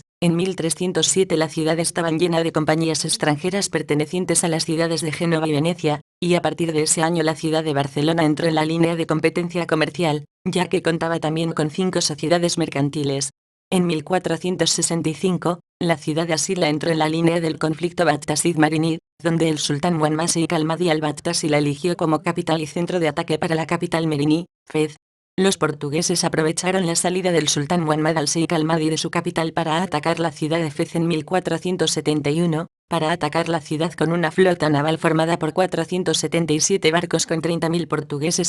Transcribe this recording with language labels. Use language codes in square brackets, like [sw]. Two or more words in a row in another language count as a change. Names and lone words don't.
[es] En 1307 la ciudad estaba llena de compañías extranjeras pertenecientes a las ciudades de Génova y Venecia, y a partir de ese año la ciudad de Barcelona entró en la línea de competencia comercial, ya que contaba también con 5 sociedades mercantiles. En 1465, la ciudad de Asila entró en la línea del conflicto Bactasid-Marinid, donde el sultán Muhammad Sheikh al-Mahdi al-Battasi la eligió como capital y centro de ataque para la capital Merini, Fez. Los portugueses aprovecharon la salida del sultán Muhammad al-Sheikh al-Mahdi de su capital para atacar la ciudad de Fez en 1471, para atacar la ciudad con una flota naval formada por 477 barcos con 30.000 portugueses.